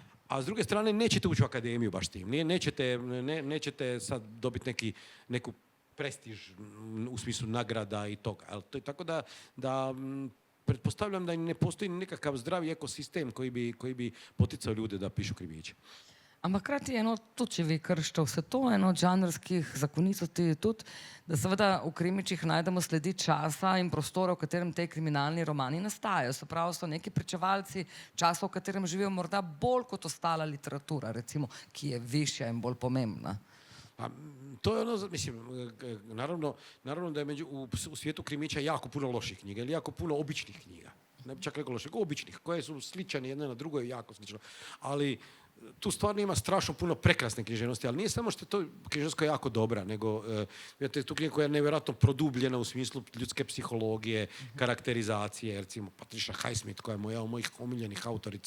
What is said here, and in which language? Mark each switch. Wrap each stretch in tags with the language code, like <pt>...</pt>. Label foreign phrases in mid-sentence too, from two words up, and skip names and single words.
<hr>A s druge strane, nećete ući u akademiju baš tim. Nećete sad dobiti neku prestiž u smislu nagrada i toga. Tako da pretpostavljam da ne postoji nekakav zdravi ekosistem koji bi poticao ljude da pišu krimiće.</hr> <sl>Ampak hkrati tudi, če vi kršite vse to, eno od žanrskih zakonitosti je tudi, da seveda v krimičih najdemo sledi časa in prostora, v katerem te kriminalni romani nastajajo. Se pravi, so neki pričevalci časa, v katerem živijo morda bolj kot ostala literatura, recimo, ki je višja in bolj pomembna.</sl> <hr>Pa, to je ono, mislim, naravno da je u svijetu krimića jako puno loših knjiga ili jako puno običnih knjiga. Ne bi čak rekao loših, običnih, koje su sličane jedna na drugoj, jako slično. Ali tu stvarno ima strašno puno prekrasne književnosti, ali nije samo što je to književnost koja je jako dobra, nego imate tu knjigu koja je nevjerojatno produbljena u smislu ljudske psihologije, karakterizacije, recimo Patricia Highsmith koja je moja od mojih omiljenih autorica.</hr>